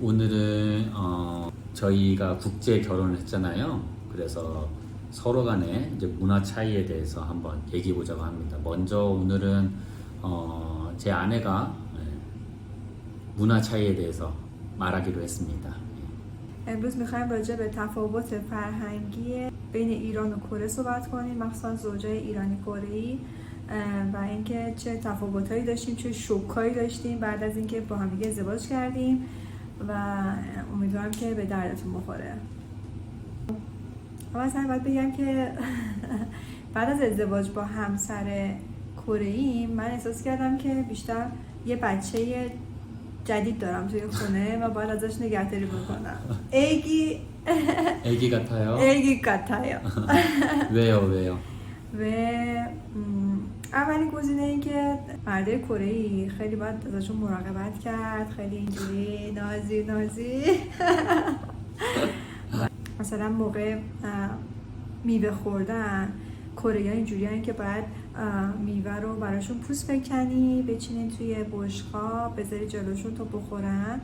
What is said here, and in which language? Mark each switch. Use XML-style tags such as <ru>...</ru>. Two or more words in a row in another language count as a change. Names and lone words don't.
<ko>오늘은 저희가 국제 결혼을 했잖아요. 그래서 서로 간의 이제 문화 차이에 대해서 한번 얘기해 보자고 합니다. 먼저 오늘은 제 아내가 문화 차이에 대해서 말하기로 했습니다.</ko> <fa>امروز میخوایم راجع به تفاوت فرهنگی بین ایران و کره صحبت کنیم، مخصوصا زوجای ایرانی کره‌ای و اینکه چه تفاوتایی داشتیم، چه شوکایی داشتیم بعد از اینکه با هم دیگه ازدواج کردیم و امیدوارم که به دردتون بخوره. اما اصلا باید بگم که بعد از ازدواج با همسر کره‌ای من احساس کردم که بیشتر یه بچه جدید دارم توی خونه و باید ازش نگهداری بکنم.</fa> <ko>애기 같아요? 애기 같아요. 왜요?</ko> <fa>و اولین گزینه این که مردای کره‌ای خیلی باید ازشون مراقبت کرد، خیلی اینجوری نازی مثلا موقع میوه خوردن کره‌ای‌ها اینجوریه که باید میوه رو براشون پوست بکنی، بچینین توی بشقاب، بذاری جلوشون تا بخورن.</fa>